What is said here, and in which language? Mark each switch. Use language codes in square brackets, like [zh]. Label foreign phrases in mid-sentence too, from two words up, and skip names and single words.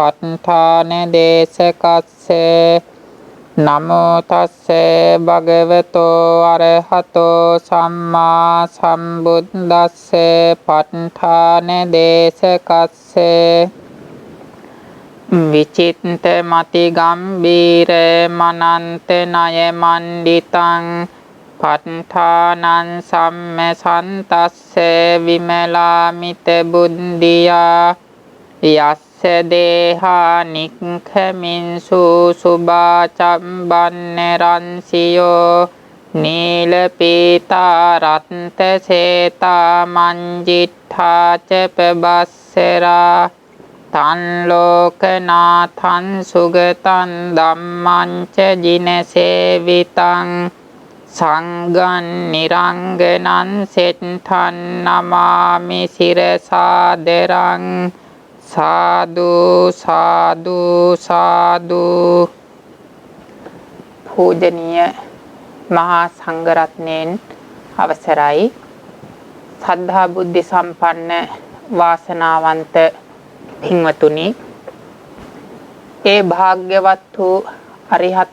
[pi] ဋ ාණ දේශකස්සේ නමෝ තස්සේ භගවතෝ අරහතෝ සම්මා සම්බුද්දස්සේ ප ဋ ාණ දේශකස්සේ විචිත්ත මති ගම්බීර මනන්ත ණය මණ්ඩිතං ප ဋ ාණං සම්මසන්තස්සේ විමලාමිත බුද්ධියා යස්ස දේහා නික්ඛමින්සු සුභාචම්බන්න රන්සියෝ නීල පීතා රත්ත සේතා මංජිට්ඨා ච පබස්සරා තන් ලෝකනාථං සුගතං ධම්මං ච ජිනසේවිතං සංඝං නිරංගනං සෙට්ඨං නමාමි සිරසාදරං සාදු සාදු සාදු. [si] පූජනීය මහා සංඝරත්නයන් අවසරයි. සද්ධා බුද්ධ සම්පන්න වාසනාවන්ත පින්වතුනි, ඒ භාග්‍යවත් වූ අරිහත්